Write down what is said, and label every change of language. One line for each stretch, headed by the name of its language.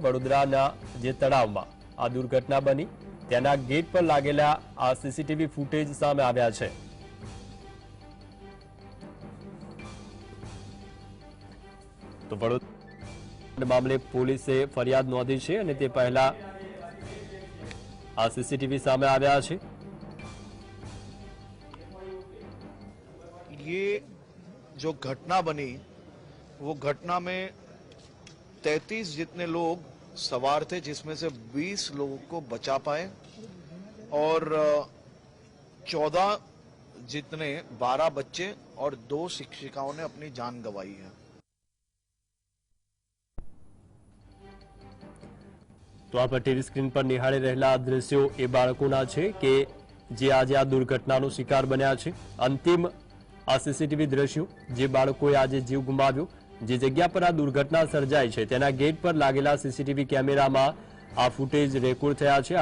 Gujarati: વડોદરાના જે તળાવમાં આ દુર્ઘટના બની તેના ગેટ પર લાગેલા આ સીસીટીવી ફૂટેજ સામે આવ્યા છે। તો વડોદરા મામલે પોલીસે ફરિયાદ નોંધી છે અને તે પહેલા આ સીસીટીવી સામે આવ્યા છે।
Hindi: ये जो घटना बनी वो घटना में 33 जितने लोग सवार थे, जिसमें से 20 लोगों को बचा पाए और 14 जितने 12 बच्चे और 2 शिक्षिकाओं ने अपनी जान गंवाई है।
Gujarati: તો આપ ટીવી સ્ક્રીન પર નિહાળી રહેલા દ્રશ્યો એ બાળકોના છે કે જે આજે આ દુર્ઘટનાનો શિકાર બન્યા છે। અંતિમ આ સીસીટીવી દ્રશ્યો જે બાળકોએ આજે જીવ ગુમાવ્યો, જે જગ્યા પર આ દુર્ઘટના સર્જાઈ છે તેના ગેટ પર લાગેલા સીસીટીવી કેમેરામાં આ ફૂટેજ રેકોર્ડ થયા છે।